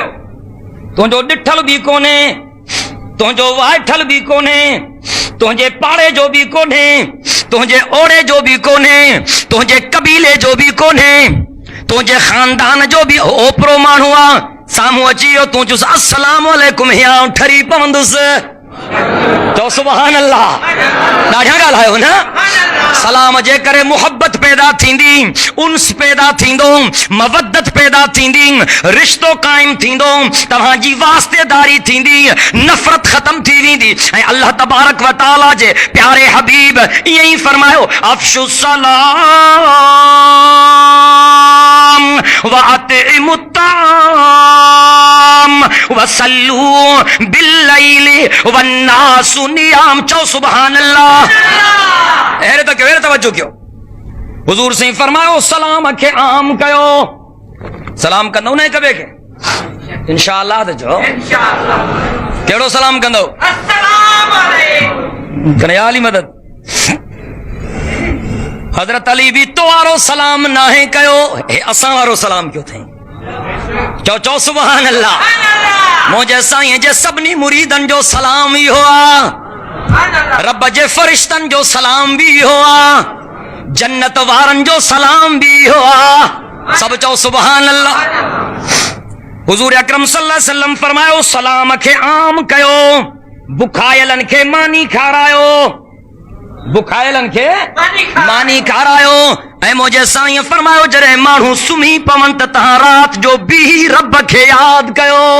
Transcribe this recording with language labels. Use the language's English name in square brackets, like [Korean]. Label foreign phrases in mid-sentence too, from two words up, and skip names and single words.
[Sindhi] तुंहिंजो ॾिठल बि कोन्हे, तुंहिंजो वाइठल बि कोन्हे, तुंहिंजे पाड़े जो बि कोन्हे, तुंहिंजे ओड़े जो बि कोन्हे, तुंहिंजे कबीले जो बि कोन्हे, तुंहिंजे खानदान जो बि ओपरो माण्हू आहे। साम्हूं अची वियो, तूं चुस [Arabic] السلام عليكم, [Sindhi] या ठरी पवंदुसि। تو [Arabic] سبحان اللہ [Sindhi] ॾाढा ॻाल्हायो न सलाम जे करे मुहब्बत पैदा थींदी उन्स पैदा थींदो मवद्दत पैदा थींदी रिश्तो काइम थींदो तव्हांजी वास्तेदारी थींदी नफ़रत ख़त्म थी वेंदी ऐं [Arabic] الله تبارك و تعالى [Sindhi] जे प्यारे हबीब ईअं ई फरमायो [Arabic] أفشوا السلام و أطعموا الطعام و صلوا بالليل والناس نيام [Sindhi] चओ [Arabic] سبحان الله [Sindhi] अहिड़े त कयो तवज्जो कयो हुजूर से फरमायो सलाम खे आम कयो सलाम कंदो न हिक ॿिए खे इंशाअल्लाह त चओ कहिड़ो सलाम कंदो [Arabic] السلام عليكم [Sindhi] कनयाली मदद हजरत अली भी तो वारो सलाम नाहे कयो हे असां वारो सलाम क्यों थई चओ चओ [Arabic] سبحان الله [Sindhi] मुंहिंजे साईं जे सभिनी मुरीदनि जो सलाम इहो आहे रब जे फरिश्तनि जो सलाम भी इहो आहे जन्नत वारनि जो सलाम भी इहो आहे सभु चओ [Arabic] سبحان الله [Sindhi] हुजूर अकरम [Arabic] صلى الله عليه وسلم [Sindhi] फरमायो सलाम खे आम कयो बुखायलनि खे मानी खारायो बुखायलनि खे मानी खारायो ऐं मुंहिंजे साईं फरमायो जॾहिं माण्हू सुम्ही पवनि त तव्हां राति जो बीही रब खे यादि कयो